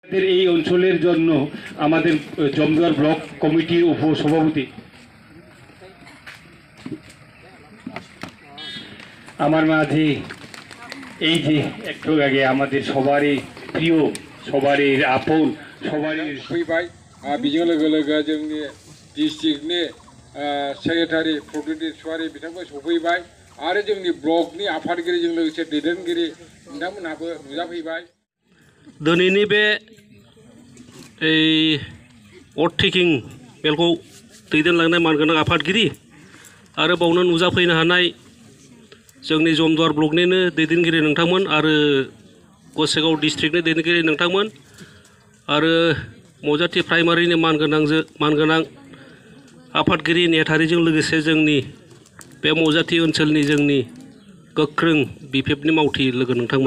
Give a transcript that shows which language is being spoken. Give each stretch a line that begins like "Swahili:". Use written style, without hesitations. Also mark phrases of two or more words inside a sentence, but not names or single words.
Bangla: এই অঞ্চলের জন্য আমাদের জমদুয়ার ব্লক কমিটির উপসভাপতি আমার মাঝে এই যে একটু আগে আমাদের সবারই প্রিয় সবারই আপন সবারই
Bodo: फैबाय बेजों लोगो लोगो जोंनि डिस्ट्रिक्टनि सेक्रेटारि प्रदिप सुवारि बिथांमोन सफैबाय आरो जोंनि ब्लकनि आफादगिरिजों लोगोसे दैदेनगिरि बिथांमोनहाबो नुजाफैबाय। दिनैनि बे अट टेकिं मेलखौ दैदेनलांनाय मानगोनां आफादगिरि आरो बावनो नुजाफैनो हानाय जोंनि जमदुवार ब्लकनिनो दैदेनगिरि नोंथांमोन आरो गसाइगाव डिस्ट्रिक्टनि दैदेनगिरि नोंथांमोन आरो मजाथि प्राइमारिनि मानगोनां आफादगिरि नेहाथारिजों लोगोसे जोंनि बे मजाथि ओनसोलनि जोंनि गोख्रों बिपिएफनि मावथि लोगो नोंथांमोन।